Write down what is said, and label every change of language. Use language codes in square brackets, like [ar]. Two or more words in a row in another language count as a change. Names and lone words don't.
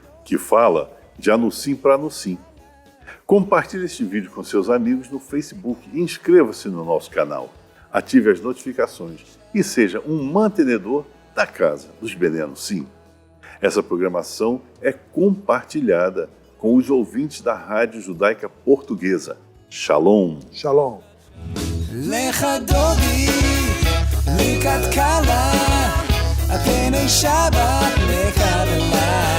[pt] Que fala de Anussim para Anussim. Compartilhe este vídeo com seus amigos no Facebook e inscreva-se no nosso canal. Ative as notificações e seja um mantenedor da casa dos [he] בני אנוסים. [pt] Essa programação é compartilhada com os ouvintes da Rádio Judaica Portuguesa. Shalom. Shalom. [he] לך דודי, לקראת קלה, הפני שבת מקבלה.